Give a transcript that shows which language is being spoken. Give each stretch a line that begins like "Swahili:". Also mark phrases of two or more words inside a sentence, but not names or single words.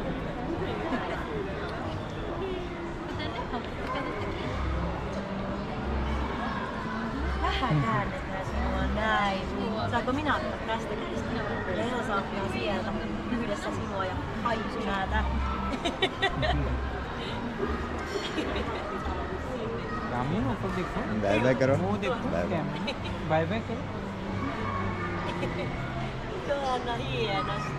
Finnish: Tänne haluatko kätettäkin? Vähän käännetään sinua näin. Saanko minä ottaa tästä kädestä? Ja Ella saa ottaa sieltä yhdessä sinua ja haijusynäätä.
Hindi: रामिन ऊपर देखो
English: bye bye
Hindi: करो वो देखो
English: bye bye
Hindi: करो
Finnish: Anna hienosti.